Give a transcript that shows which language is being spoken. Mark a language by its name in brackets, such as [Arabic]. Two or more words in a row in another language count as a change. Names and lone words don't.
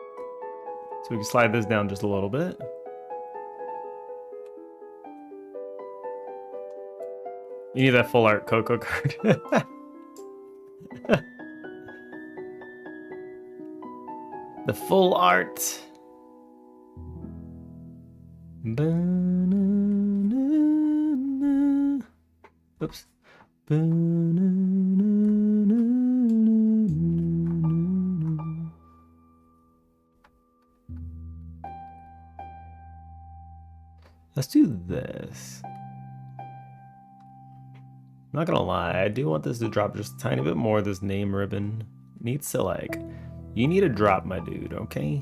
[English] So we can slide this down just a little bit. You need that full art Coco card. The full art. Ba-na-na. Oops. Ba-na-na-na-na-na. Let's do this. I'm not gonna lie, I do want this to drop just a tiny bit more. This name ribbon needs to, like, you need to drop, my dude, okay?